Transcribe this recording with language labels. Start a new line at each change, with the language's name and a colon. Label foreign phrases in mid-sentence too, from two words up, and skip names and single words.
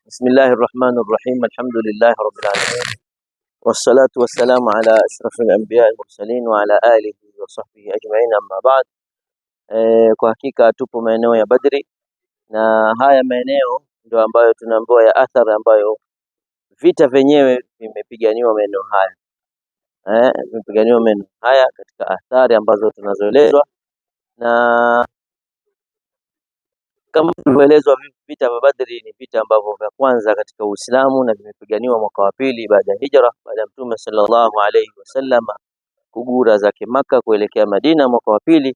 Arabic: بسم الله الرحمن الرحيم. الحمد لله رب العالمين والصلاة والسلام على أشرف الأنبياء المرسلين وعلى آله وصحبه أجمعين أما بعد.
Swahili: Kwa hakika tupo maeneo ya Badri na haya maeneo ndio ambayo tunaambiwa ya athari ambayo vita vyenyewe vimepiganiwa maeneo haya. Vimepiganiwa maeneo haya katika athari ambazo tunazoelezwa, na kama tulivyoelezwa vita vya Badri ni vita ambavyo vya kwanza katika Uislamu na vimepiganiwa mwaka wa pili baada ya hijra, baada ya Mtume
Arabic: صلى الله عليه وسلم
Swahili: kugura zake Maka kuelekea Madina mwaka wa pili.